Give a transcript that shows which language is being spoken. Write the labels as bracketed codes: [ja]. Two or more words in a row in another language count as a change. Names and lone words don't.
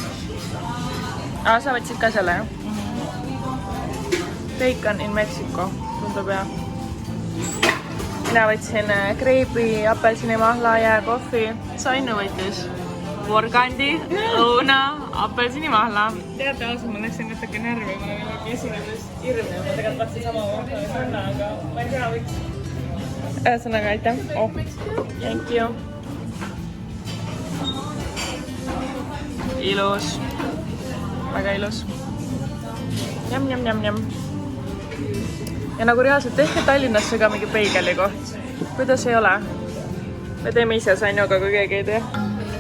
[et] Sa võtsid ka selle, jah? [en] Bacon in Mexico, [et] tundub hea. mina võtsin kreibi, apelsinimahla, jääkohvi. Sainu võttis porgandi, õuna, apelsinimahla. Teate, ausalt, ma läksin natuke närvi, ma olen mingi esinedes hirmne. Ma tegelikult tahtsin sama mahla, aga ma ei tea, võiks. Ühesõnaga, aitäh. [en] Oh, thank you. [et] Ilus. Väga ilus. Jam. Ja nagu reaalselt tehke Tallinnasse ka mingi peigeli koht. Kuidas ei ole? Me teeme ise Sainuga, kui keegi ei tee.